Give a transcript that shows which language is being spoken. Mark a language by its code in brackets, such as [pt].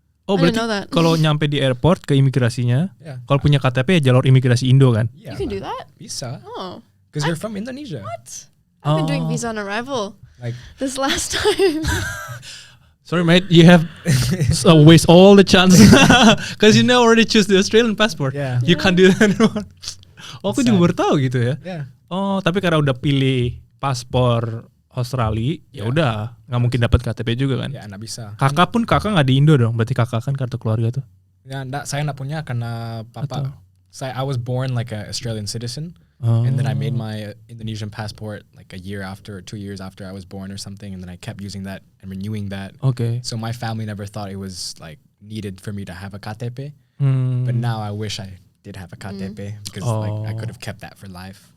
[id] Oh, berarti kalau nyampe di airport ke imigrasinya, kalau punya KTP ya jalur imigrasi Indo kan? [en] You can do that? [id] Bisa. Oh. [en] Because you're from Indonesia. What? I've been doing visa on arrival. Like this last time. Sorry, mate. You have waste all the chances because you now already choose the Australian passport. Yeah. You can't do that anymore. [id] Oh, aku juga baru tahu gitu ya. [en] Yeah. [id] Oh, tapi karena udah pilih paspor Australia, ya udah nggak mungkin dapat KTP juga kan? Ya, nggak bisa. Kakak nggak di Indo dong. Berarti kakak kan kartu keluarga tuh. Ya, saya nggak punya [en] karena papa. I was born like an Australian citizen. And then I made my Indonesian passport like a year after or 2 years after I was born or something, and then I kept using that and renewing that. Okay. So my family never thought it was like needed for me to have a KTP. But now I wish I did have a KTP because like I could have kept that for life.